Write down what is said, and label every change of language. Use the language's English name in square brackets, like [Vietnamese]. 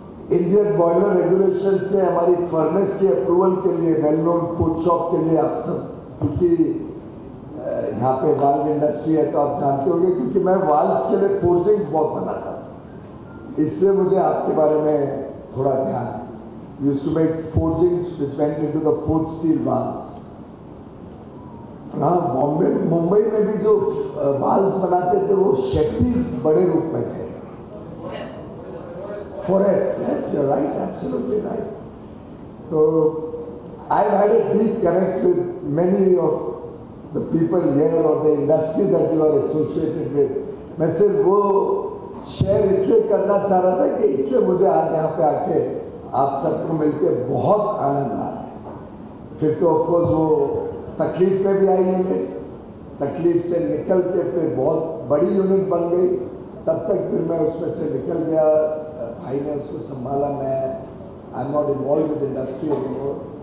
[Hindi] Indian boiler regulation से हमारी furnace की अप्रूवल के लिए, वेल नोन फूड शॉप के लिए, आप सब क्योंकि यहाँ पे वाल्व इंडस्ट्री है तो आप जानते होंगे, क्योंकि मैं वाल्व्स के लिए फोर्जिंग्स बहुत बनाता हूँ, इसलिए मुझे आपके बारे में थोड़ा ध्यान है। [English] Used to make forgings which went into the forged steel valves. [Hindi] हाँ, मुंबई में भी जो वाल्व्स बनाते थे वो शेट्टीज बड़े रूप में थे। [English] Forest, yes, you're right, absolutely right. So I've had a deep connect with many of the people here or the industry that you are associated with. [Hindi] मैं सिर्फ वो शेयर इसलिए करना चाह रहा था कि इसलिए मुझे आज यहाँ पे आके आप सबको मिलके बहुत आनंद आ रहा है। फिर तो ऑफकोर्स वो तकलीफ में भी आई यूनिट, तकलीफ से निकल के फिर बहुत बड़ी यूनिट बन गई, तब तक फिर मैं उसमें से निकल गया, भाई ने उसको संभाला, मैं [English] I am not involve with industry anymore.